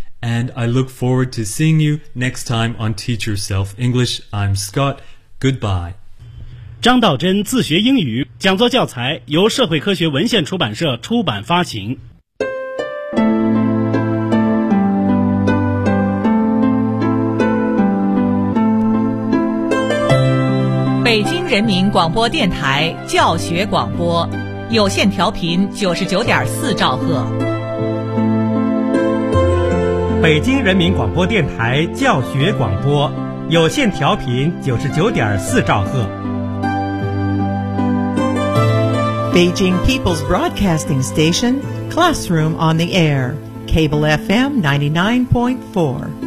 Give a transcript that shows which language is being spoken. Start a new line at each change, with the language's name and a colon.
English: And I look forward to seeing you next time on Teach Yourself English. I'm Scott. Goodbye.
Chinese: 张道真自学英语讲座教材由社会科学文献出版社出版发行。北京人民广播电台教学广播，有线调频99.4兆赫。北京人民广播电台教学广播，有线调频99.4兆赫。
English: Beijing People's Broadcasting Station, Classroom on the Air, Cable FM 99.4.